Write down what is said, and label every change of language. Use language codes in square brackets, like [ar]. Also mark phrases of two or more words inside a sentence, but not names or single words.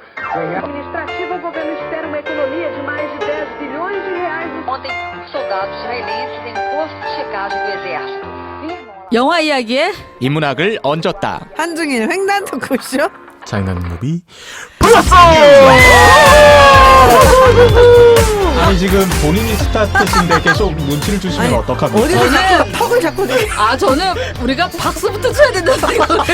[pt] Administrativa, o governo espera uma economia de mais de 10 bilhões de reais. Ontem, soldados israelenses em posto de checagem do exército afirmam [ko] 영화 이야기에 인문학을 얹었다. 한중일 횡단 토크쇼. 장난 무비 플러스! 아니 지금 본인이 스타트신데 계속 눈치를 주시면 어떡합니까? 어디서 자꾸 턱을 잡고 저는 우리가 박수부터 쳐야 된다는 생각을